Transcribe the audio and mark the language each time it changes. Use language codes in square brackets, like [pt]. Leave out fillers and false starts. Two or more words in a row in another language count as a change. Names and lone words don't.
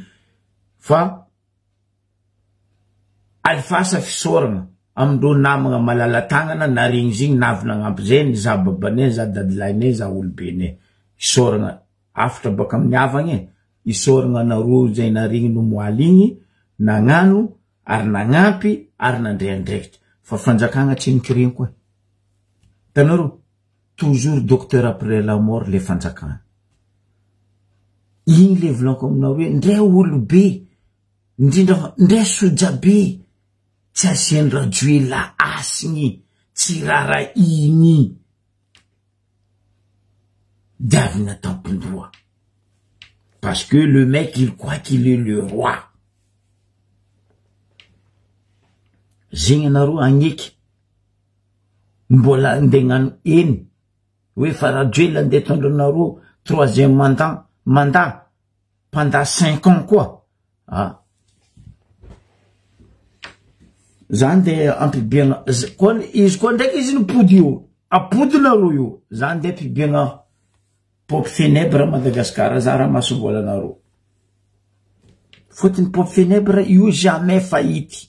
[mg] Fa alifasa fisoragna amindreo namagna malala-tagnana na regny zigny navy nagnampy zay za babanay za dadilahinay za olobene. Isoragna afatra baka amin'ny havagny isoragna nareo zay naregny no moaly igny nagnano ary nagnampy ary nandray andraikitra. Fa fanjakagna tsy nikireny koa. Tanaro, [fr] toujours docteur après la mort le fanjakagna. [mg] Igny le volanko aminao hoe ndray olo be, ndray soja be, tsy asian'ny rajoela asigny, tsy rara igny. Davina tampondroa. [fr] Parce que le mec, il croit qu'il est le roi. [mg] Zegny anareo agneky. Mbola ndegnano eny. Hoe fa rajoela ndeha tondranareo [fr] 3e mandat pendant 5 ans quoi. [mg] Za ndeha ampibiagna izy koa ndraiky izy nipody io. Apodinareo io. Za ndeha ampibiagna Pope Funèbre Madagascar, za raha masombola nareo. Fotony Pope Funèbre io [fr] jamais faillite.